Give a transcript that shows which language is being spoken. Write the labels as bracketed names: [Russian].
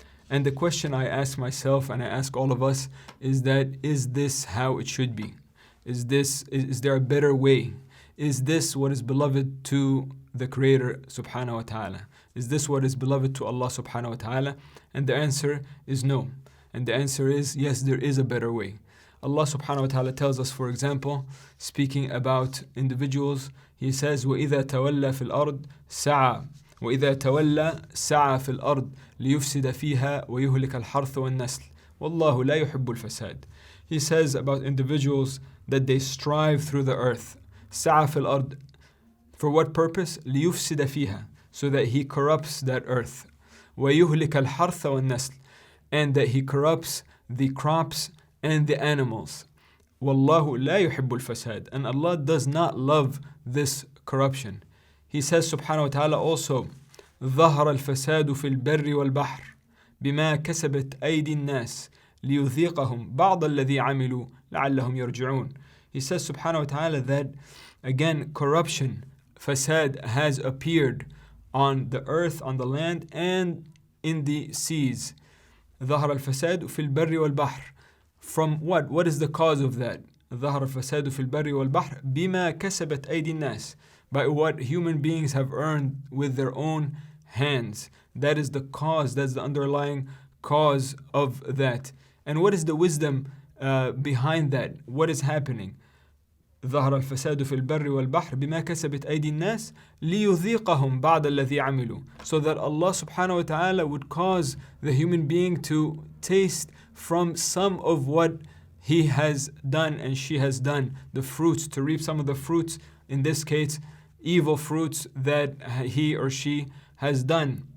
[English] And the question I ask myself and I ask all of us is this how it should be? Is there a better way? Is this what is beloved to the Creator subhanahu wa ta'ala? Is this what is beloved to Allah subhanahu wa ta'ala? And the answer is no. And the answer is yes, there is a better way. Allah subhanahu wa ta'ala tells us, for example, speaking about individuals, He says, [Arabic] وَإِذَا تَوَلَّى فِي الْأَرْضِ سَعَى وَإِذَا تَوَلَّى سَعَى فِي الْأَرْضِ لِيُفْسِدَ فِيهَا وَيُهْلِكَ الْحَرْثَ وَالنَّسْلِ وَاللَّهُ لَا يُحِبُّ الْفَسَادِ. [English] He says about individuals that they strive through the earth. [Arabic] سَعَى فِي الْأَرْضِ. [English] For what purpose? [Arabic] لِيُفْسِدَ فِيهَا. [English] So that he corrupts that earth. [Arabic] وَيُهْلِكَ الْحَرْثَ وَالنَّسْلِ. [English] And that he corrupts the crops and the animals. [Arabic] وَاللَّهُ لَا يُحِبُّ الْفَسَادِ. [English] And Allah does not love this corruption. He says subhanahu wa ta'ala also, [Arabic] ظهر الفساد في البر والبحر بما كسبت أيدي الناس ليذيقهم بعض الذي عملوا لعلهم يرجعون. [English] He says subhanahu wa ta'ala that again corruption, fasad, has appeared on the earth, on the land, and in the seas. [Arabic] ظهر الفساد في البر والبحر. [English] from what? What is the cause of that? [Arabic] ظهر الفساد في البر والبحر بما كسبت أيدي الناس, [English] by what human beings have earned with their own hands. That is the cause, that's the underlying cause of that. And what is the wisdom behind that? What is happening? [Arabic] ظهر الفساد في البر والبحر بما كسبت أيدي الناس ليذيقهم بعض الذي عملوا. [English] So that Allah subhanahu wa ta'ala would cause the human being to taste from some of what he has done and she has done, the fruits, to reap some of the fruits, in this case, evil fruits that he or she has done.